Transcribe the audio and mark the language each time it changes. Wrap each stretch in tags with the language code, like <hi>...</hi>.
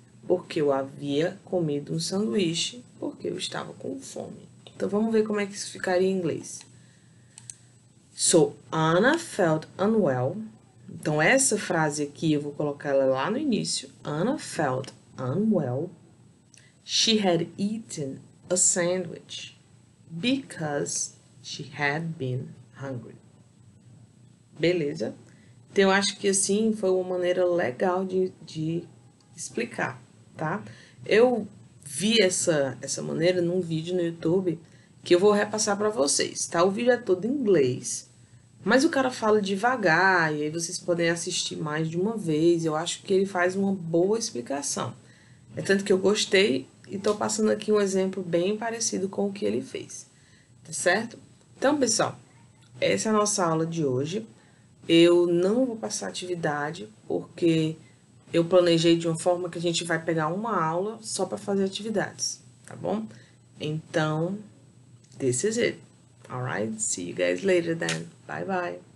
<pt>Porque eu havia comido um sanduíche, porque eu estava com fome. Então, vamos ver como é que isso ficaria em inglês.</pt> <en>So, Anna felt unwell.</en> <pt>Então, essa frase aqui, eu vou colocar ela lá no início.</pt> <en>Anna felt unwell. She had eaten a sandwich because she had been hungry.</en> <pt>Beleza? Então, eu acho que assim foi uma maneira legal de explicar, tá? Eu vi essa maneira num vídeo no YouTube que eu vou repassar para vocês, tá? O vídeo é todo em inglês, mas o cara fala devagar e aí vocês podem assistir mais de uma vez. Eu acho que ele faz uma boa explicação. É tanto que eu gostei e tô passando aqui um exemplo bem parecido com o que ele fez, tá certo? Então, pessoal, essa é a nossa aula de hoje. Eu não vou passar atividade porque eu planejei de uma forma que a gente vai pegar uma aula só para fazer atividades, tá bom?</pt> <en>Então, this is it. Alright? See you guys later then. Bye bye.</en>